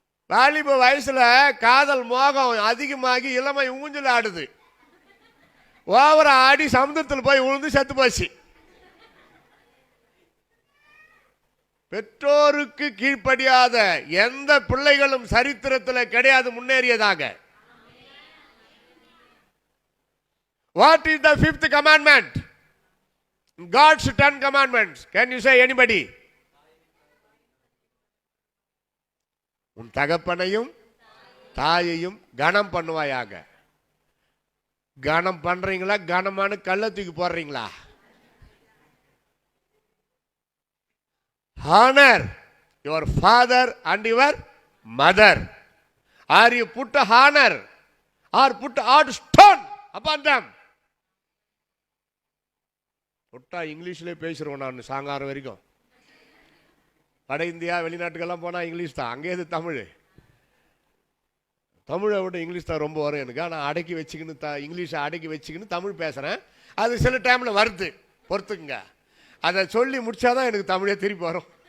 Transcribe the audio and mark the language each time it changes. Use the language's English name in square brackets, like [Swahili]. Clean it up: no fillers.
[Tamil] வாலிப வயசுல காதல் மோகம் அதிகமாகி இளமை ஊஞ்சல் ஆடுது, ஓவர ஆடி சமுத்திரத்தில் போய் விழுந்து செத்து போச்சு. பெற்றோருக்கு கீழ்ப்படியாத எந்த பிள்ளைகளும் சரித்திரத்தில் கிடையாது முன்னேறியதாக. [English] What is the 5th commandment? God's 10 commandments. Can you say anybody? [Tamil] உன் தகப்பனையும் தாயையும் கனம் பண்ணுவாயாக. கனம் பண்றீங்களா, கனமான கல்ல தூக்கி போடுறீங்களா? [English] Honor your father and your mother. Are you put a honor or put a hard stone upon them? [Tamil] புட்டா இங்கிலீஷ்லேயே பேசுகிறோம். நான் சாயங்காலம் வரைக்கும் வட இந்தியா வெளிநாட்டுக்கெல்லாம் போனால் இங்கிலீஷ் தான், அங்கே இது தமிழ். தமிழை விட இங்கிலீஷ் தான் ரொம்ப வரும் எனக்கு. ஆனால் அடக்கி வச்சுக்கின்னு இங்கிலீஷை அடக்கி வச்சுக்கின்னு தமிழ் பேசுகிறேன். அது சில டைமில் வருது, பொறுத்துக்குங்க. அதை சொல்லி முடிச்சாதான் எனக்கு தமிழே திருப்பி வரும்.